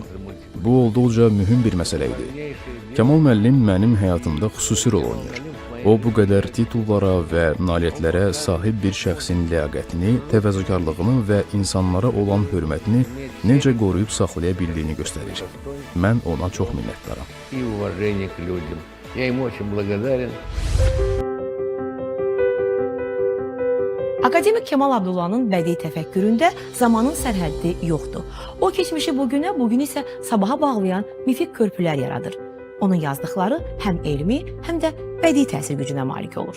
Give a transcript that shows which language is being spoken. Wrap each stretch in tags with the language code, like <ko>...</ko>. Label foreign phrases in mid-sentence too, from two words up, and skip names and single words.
<az>Bu olduqca mühüm bir məsələ idi. Kəmal müəllim mənim həyatımda xüsusi rol oynayır. O, bu qədər titullara və nailiyyətlərə sahib bir şəxsin ləyaqətini, təvəzzükarlığını və insanlara olan hörmətini necə qoruyub saxlaya bildiyini göstərir. Mən ona çox minnətdaram.</az> <ru>И уважение к людям. Я ему очень благодарен.</ru> <az>Akademik Kəmal Abdullahın bədii təfəkküründə zamanın sərhəddi yoxdur. O, keçmişi bugünə, bugün isə sabaha bağlayan mifik körpülər yaradır. Onun yazdıqları həm elmi, həm də bədii təsir gücünə malik olur.</az>